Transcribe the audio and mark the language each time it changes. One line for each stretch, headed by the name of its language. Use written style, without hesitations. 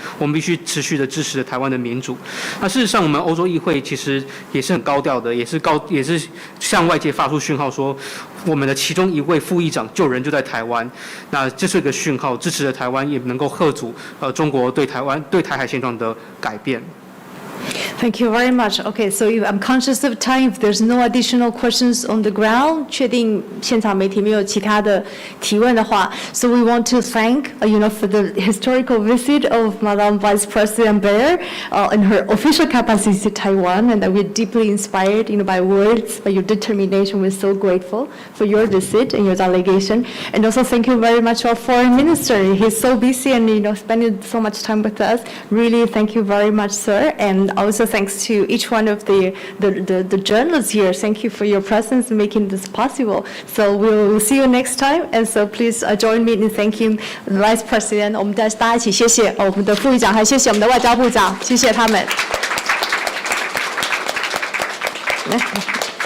Chinese: 我们必须持续的支持台湾的民主。那事实上，我们欧洲议会其实也是很高调的，也是向外界发出讯号说，我们的其中一位副议长就人就在台湾。那这是一个讯号，支持的台湾也能够嚇阻中国对台海现状的改变。
English: Thank you very much. Okay, so I'm conscious of time. If there's no additional questions on the ground,
Chinese: 确定现场媒体没有其他的提问的话
English: so we want to thank, for the historical visit of Madam Vice President Beer in her official capacity to Taiwan, and that we're deeply inspired, by words, by your determination. We're so grateful for your visit and your delegation. And also thank you very much to our foreign minister. He's so busy and, spending so much time with us. Really, thank you very much, sir. And also thanks to each one of the journalists here. Thank you for your presence in making this possible. So we'll see you next time. And so please join me in thanking the Vice President.
Chinese: 我们大家一起谢谢我们的副议长，还谢谢我们的外交部长，谢谢他们。